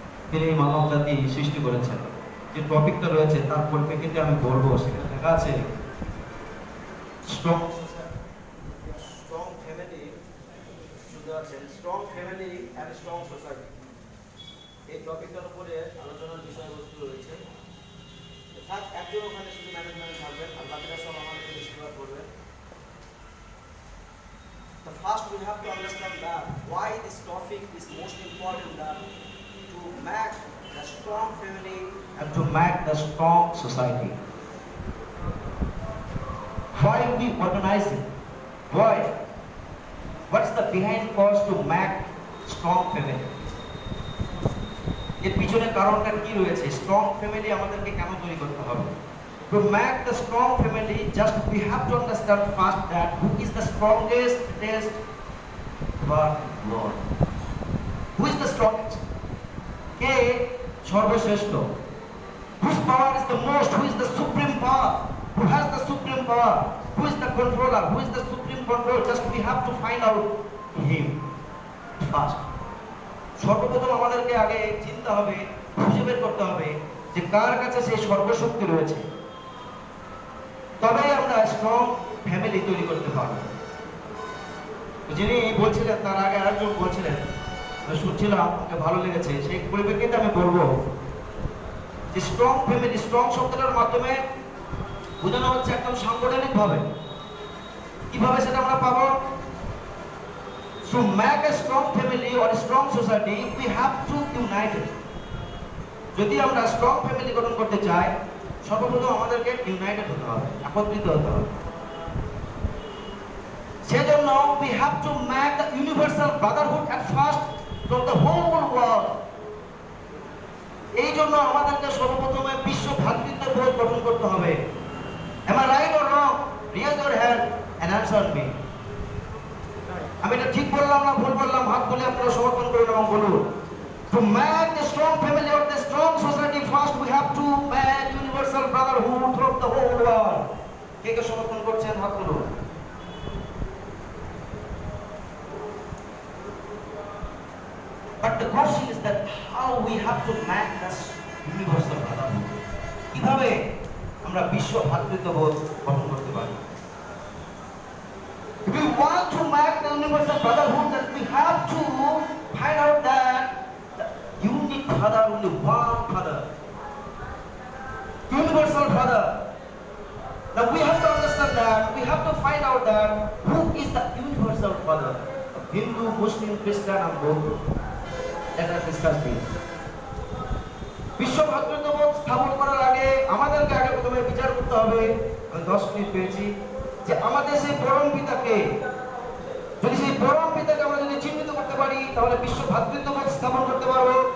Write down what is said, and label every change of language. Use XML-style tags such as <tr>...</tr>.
<bn>তিনি মানব জাতি সৃষ্টি করেছেন। যে টপিকটা রয়েছে তার পরিপ্রেক্ষিতে আমি বলবো, সেখানে লেখা আছে strong family, strong family and strong society. এই টপিকটার উপরে আলোচনার বিষয়বস্তু রয়েছে। একজন ওখানে শুধু ম্যানেজমেন্ট থাকবেন আর বাকিরা সব আমাদেরকে ডিসক্রাইব করবেন।</bn> <en>The first we have to understand that why this topic is most important, that to make the strong family and to make the strong society. Why we organize it? Why? What's the behind cause to make strong family?</en> <bn>এর পিছনে কারণটা কি রয়েছে? Strong family আমাদেরকে কেন তৈরি করতে হবে?</bn> <en>To make the strong family, just we have to understand first that who is the strongest test but Lord. Who is the strongest?</en> <bn>কে সর্বশ্রেষ্ঠ?</bn> <en>Whose power is the most? Who is the supreme power? Who has the supreme power? Who is the controller? Who is the supreme control? Just we have to find out him first.</en> <bn>সর্বপ্রথম আমাদেরকে আগে চিন্তা হবে, খুঁজে বের করতে হবে যে কার কাছে সেই সর্বশক্তি রয়েছে, তবেই আমরা স্ট্রং ফ্যামিলি তৈরি করতে পারবো। যিনি বলছিলেন তার আগে আরেকজন বলছিলেন, শুনছিলাম, আমাকে ভালো লেগেছে। সেই পরিপ্রেক্ষিতে আমি বলবো যে স্ট্রং ফ্যামিলি, স্ট্রং শব্দটার মাধ্যমে বোঝানো হচ্ছে একদম সাংগঠনিক ভাবে। কিভাবে সেটা আমরা পাবো?</bn> <en>To make a strong family or a strong society, we have to unite it.</en> <bn>যদি আমরা স্ট্রং ফ্যামিলি গঠন করতে চাই, সর্বপ্রথম আমাদেরকে ইউনাইটেড হতে হবে, একত্রিত হতে হবে। সেজন্য</bn> <en>we have to make the universal brotherhood at first from the whole world.</en> <bn>এই জন্য আমাদেরকে সর্বপ্রথমে বিশ্ব ভ্রাতৃত্ববোধ গঠন করতে হবে।</bn> <en>Am I right or wrong? Raise your hand and answer me.</en> <bn>আমি এটা ঠিক বললাম না ভুল বললাম? হাত তুলে আপনারা সমর্থন করুন এবং বলুন।</bn> <en>To make the strong family or the strong society, first we have to make universal brotherhood throughout the whole world.</en> <bn>কে কে সমর্থন করছেন হাত তুলুন।</bn> <en>But the question is that how we have to make this universal brotherhood?</en> <bn>কিভাবে আমরা বিশ্ব ভ্রাতৃত্ববোধ গঠন করতে পারি?</bn> <en>If we want to make the universal brotherhood, that we have to find out that the unique father, only one father, universal father. Now we have to understand that, we have to find out that who is the universal father of Hindu, Muslim, Christian and Buddha. Let us discuss this.</en> <bn>বিশ্ব ভ্রাতৃত্ববোধ স্থাপন করার আগে আমাদেরকে আগে প্রথমে বিচার করতে হবে, আমি 10 মিনিট পেয়েছি, যে আমাদের সেই পরম পিতাকে, যদি সেই পরম পিতাকে আমরা যদি চিহ্নিত করতে পারি তাহলে বিশ্ব ভ্রাতৃত্ববোধ স্থাপন করতে পারবো।</bn>